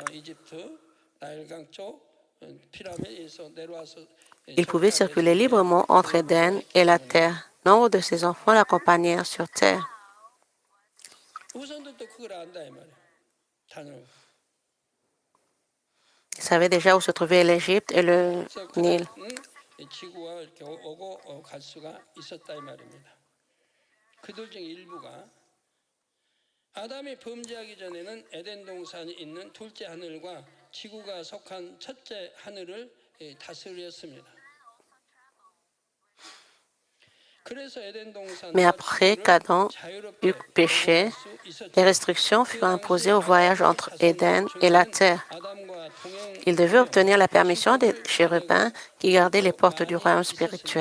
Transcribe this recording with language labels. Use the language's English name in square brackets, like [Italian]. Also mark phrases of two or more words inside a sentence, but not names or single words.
[French] Il pouvait circuler librement entre Éden et la terre. Nombre de ses enfants l'accompagnèrent sur terre. Ils savaient déjà où se trouvait l'Égypte et le Nil. [Korean] 아담이 범죄하기 전에는 에덴 동산이 있는 둘째 하늘과 지구가 속한 첫째 하늘을 다스렸습니다. [French] Mais après qu'Adam eut péché, les restrictions furent imposées au voyage entre Éden et la terre. Il devait obtenir la permission des chérubins qui gardaient les portes du royaume spirituel.